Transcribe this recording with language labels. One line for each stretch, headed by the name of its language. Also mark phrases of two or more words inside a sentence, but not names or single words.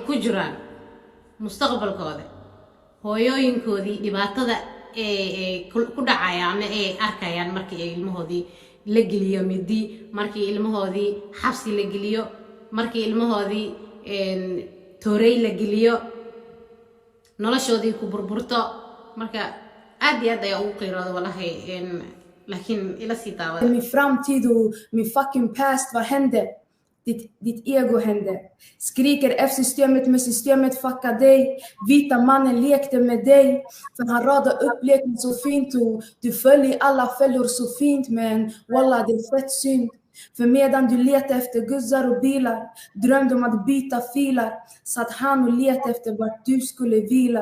Somali: ku jiraan mustaqbalkooda hooyooyinkoodii dhibaatada ku dhacaya ama ay arkayaan markii ay ilmahoodii la geliyo midi markii ilmahoodii xabsi la geliyo markii ilmahoodii toorey la geliyo noloshoodii ku burburto marka aad iyo aad ay ugu qiiroodo wallahi laakiin ila sii daawada
Swedish: min framtid och min
English: fucking past,
Swedish: vad hände? Ditt ego hände. Skriker F-systemet med systemet fucka dig. Vita mannen lekte med dig. För han radade upp leken så fint och du följer alla fällor så fint. Men wallah, det är fett synd. För medan du letade efter guzzar och bilar, drömde om att byta filar, satt han och letade efter vart du skulle vila.